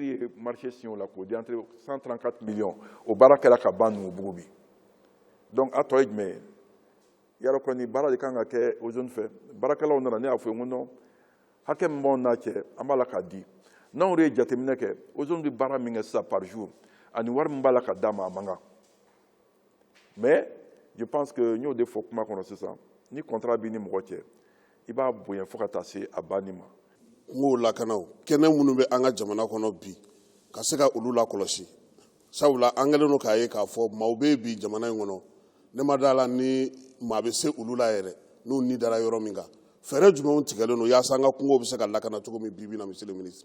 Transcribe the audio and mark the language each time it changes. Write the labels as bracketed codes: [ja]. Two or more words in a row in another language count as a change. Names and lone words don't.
[bm] ye [fr] marché signé [bm] o la k'o di [fr] entre 134 millions [bm] o baara kɛra ka ban Numubugu bi donc a tɔ ye jumɛn ye yarɔ kɔni baara de kan ka kɛ ozone fɛ baarakɛlaw nana ne y'a fɔ ye n ko non hakɛ min b'anw n'a cɛ an b'a la k'a di n'anw yɛrɛ ye jateminɛ kɛ ozone bɛ baara min kɛ sisan [fr] par jour [bm] ani wari min b'a la ka d'a ma a man kan [fr] mais je pense que [bm] n y'o de fɔ kuma kɔnɔ sisan ni contrat b'i ni mɔgɔ cɛ i b'a bonya fo ka taa se a banni ma kungo lakanaw kɛnɛ minnu bɛ an ka jamana kɔnɔ bi ka se ka olu lakɔlɔsi sabula an kɛlen don k'a ye k'a fɔ maaw bɛ bi jamana in kɔnɔ ne ma d'a la ni maa bɛ se olu la yɛrɛ n'u ni dara yɔrɔ min kan fɛɛrɛ jumɛnw tigɛlen don yaasa an ka kungo bɛ se ka lakana cogo min bi na [fr] monsieur le ministre